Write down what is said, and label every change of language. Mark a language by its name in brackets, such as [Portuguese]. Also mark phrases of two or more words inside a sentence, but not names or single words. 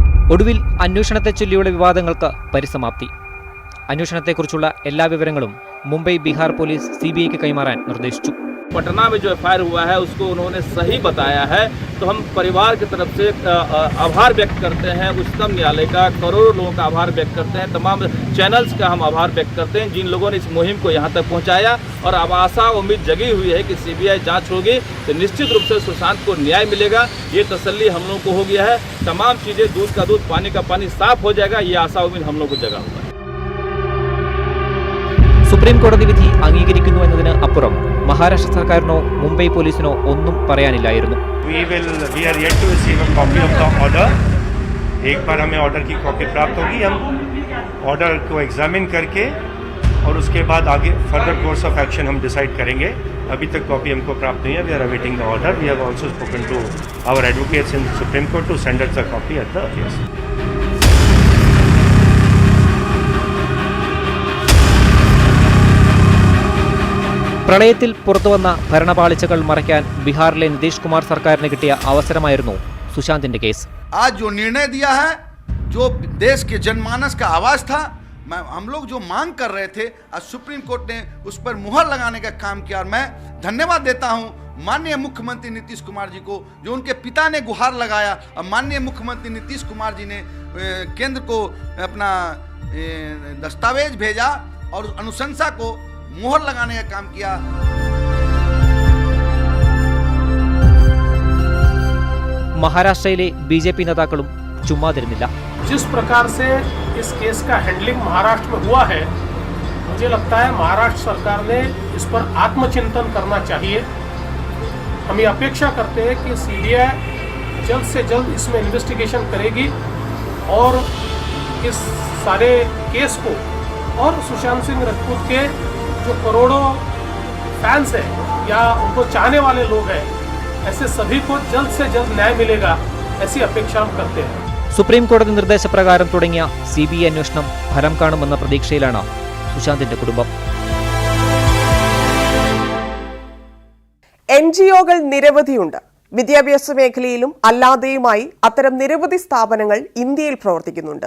[Malayalam] ഒടുവിൽ അന്വേഷണത്തെ ചൊല്ലിയുള്ള വിവാദങ്ങൾക്ക് പരിസമാപ്തി. അന്വേഷണത്തെക്കുറിച്ചുള്ള എല്ലാ വിവരങ്ങളും മുംബൈ ബീഹാർ പോലീസ് CBI കൈമാറാൻ നിർദ്ദേശിച്ചു. [Hindi] पटना में जो FIR हुआ है उसको उन्होंने सही बताया है, तो हम परिवार की तरफ से आभार व्यक्त करते हैं उच्चतम न्यायालय का, करोड़ों लोगों का आभार व्यक्त करते हैं, तमाम चैनल्स का हम आभार व्यक्त करते हैं जिन लोगों ने इस मुहिम को यहाँ तक पहुँचाया। और अब आशा उम्मीद जगी हुई है कि CBI जांच होगी तो निश्चित रूप से सुशांत को न्याय मिलेगा, ये तसल्ली हम लोगों को हो गया है। तमाम चीज़ें दूध का दूध पानी का पानी साफ हो जाएगा, ये आशा उम्मीद हम लोग को जगा हुआ है। [Malayalam] സുപ്രീം കോടതി വിധി അംഗീകരിക്കുന്നു എന്നതിന് അപ്പുറം മഹാരാഷ്ട്ര സർക്കാരിനോ മുംബൈ പോലീസിനോ ഒന്നും പറയാനില്ലായിരുന്നു. [English] We are yet to receive a copy of the order. [Hindi] एक बार हमें ऑर्डर की कॉपी प्राप्त होगी, हम ऑर्डर को एग्जामिन करके और उसके बाद आगे [English] further course of action [Hindi] हम डिसाइड करेंगे. अभी तक कॉपी हमको प्राप्त नहीं है. [English] We are awaiting the order. We have also spoken to our advocates in Supreme Court to send us the copy at the earliest. [Malayalam] പ്രളയത്തിൽ പുറത്തുവന്ന ഭരണപാളിച്ചകൾ മറയ്ക്കാൻ ബീഹാറിലെ നിതീഷ് കുമാർ സർക്കാരിന് കിട്ടിയ അവസരമായിരുന്നു സുശാന്തിന്റെ കേസ്. [Hindi] आज जो निर्णय दिया है, जो देश के जनमानस का आवाज था, हम लोग जो मांग कर रहे थे, आज सुप्रीम कोर्ट ने उस पर मुहर लगाने का काम किया. और मैं धन्यवाद देता हूं माननीय मुख्यमंत्री नीतीश कुमार जी को, जो उनके पिता ने गुहार लगाया और माननीय मुख्यमंत्री नीतीश कुमार जी ने केंद्र को अपना दस्तावेज भेजा और अनुशंसा को मुहर लगाने का काम किया. [Malayalam] മഹാരാഷ്ട്രയിലെ BJP നേതാക്കളും ചുമ്മാതിരുന്നില്ല. [Hindi] जिस प्रकार से इस केस का हैंडलिंग महाराष्ट्र में हुआ है, मुझे लगता है महाराष्ट्र सरकार ने इस पर आत्मचिंतन करना चाहिए. हम ये अपेक्षा करते हैं कि CBI जल्द से जल्द इसमें इन्वेस्टिगेशन करेगी और इस सारे केस को और सुशांत सिंह राजपूत के जो करोड़ों फैंस हैं या उनको चाहने वाले लोग हैं, ऐसे सभी को जल्द से जल्द न्याय मिलेगा, ऐसी अपेक्षा हम करते हैं. [Malayalam] സുപ്രീം കോടതി നിർദ്ദേശപ്രകാരം തുടങ്ങിയ CBI അന്വേഷണം ഫലം കാണുമെന്ന പ്രതീക്ഷയിലാണ് സുശാന്തിന്റെ കുടുംബം. NGOകൾ നിരവധിയുണ്ട്. വിദ്യാഭ്യാസ മേഖലയിലും അല്ലാതെയുമായി അത്തരം നിരവധി സ്ഥാപനങ്ങൾ ഇന്ത്യയിൽ പ്രവർത്തിക്കുന്നുണ്ട്.